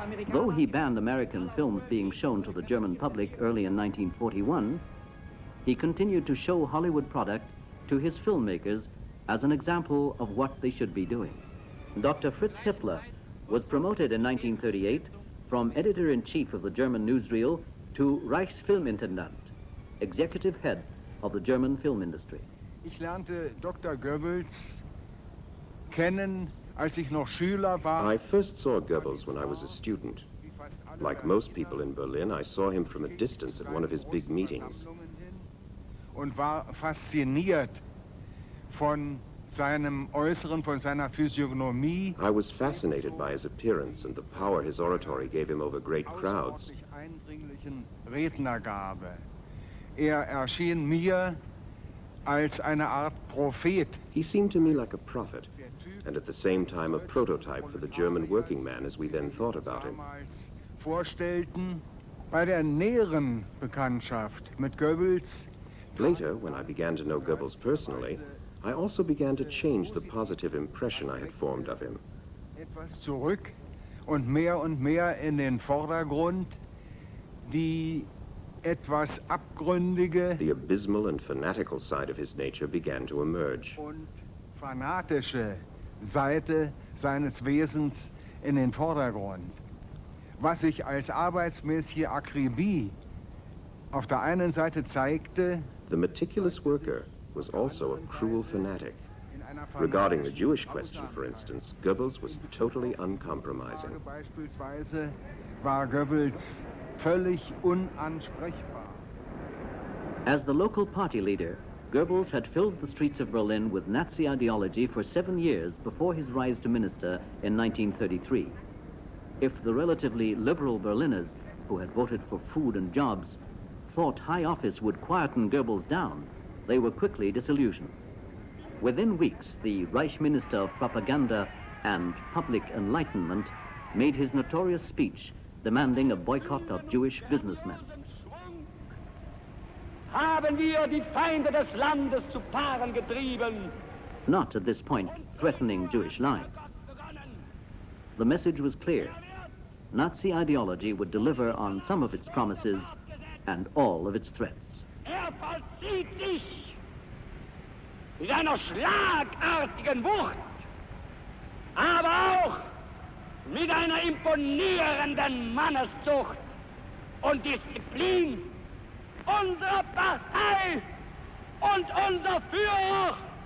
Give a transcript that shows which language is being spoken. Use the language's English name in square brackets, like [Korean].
[English] Though he banned American films being shown to the German public early in 1941, he continued to show Hollywood product to his filmmakers as an example of what they should be doing. Dr. Fritz Hitler was promoted in 1938 from editor-in-chief of the German newsreel to Reichsfilmintendant, executive head of the German film industry. [German] Ich lernte Dr. Goebbels kennen, als ich noch Schüler war. [English] I first saw Goebbels when I was a student. Like most people in Berlin, I saw him from a distance at one of his big meetings. [German] Und war fasziniert von seinem Äußeren, von seiner Physiognomie. [English] I was fascinated by his appearance and the power his oratory gave him over great crowds. [German] Eindringlichen Rednergabe. Erschien mir als eine Art Prophet. [English] He seemed to me like a prophet, and at the same time a prototype for the German working man as we then thought about him. [German] Vorstellten, bei der näheren Bekanntschaft mit Goebbels. [English] Later, when I began to know Goebbels personally, I also began to change the positive impression I had formed of him. [German] Etwas zurück und mehr in den Vordergrund, die etwas abgründige [English] The abysmal and fanatical side of his nature began to emerge. [German] Und fanatische Seite seines Wesens in den Vordergrund. Was sich als arbeitsmäßige Akribie auf der einen Seite zeigte, [English] The meticulous worker was also a cruel fanatic. Regarding the Jewish question, for instance, Goebbels was totally uncompromising. [German] Beispielsweise war Goebbels völlig unansprechbar. [English] As the local party leader, Goebbels had filled the streets of Berlin with Nazi ideology for 7 years before his rise to minister in 1933. If the relatively liberal Berliners, who had voted for food and jobs, thought high office would quieten Goebbels down, they were quickly disillusioned. Within weeks, the Reich Minister of Propaganda and Public Enlightenment made his notorious speech demanding a boycott of Jewish businessmen. [German] haben wir die Feinde des Landes zu Paaren getrieben. [English] Not at this point threatening Jewish lives. The message was clear. Nazi ideology would deliver on some of its promises and all of its threats. [German] Vollzieht sich mit einer schlagartigen Wucht, aber auch mit einer imponierenden Manneszucht und Disziplin unserer Partei und unser Führer.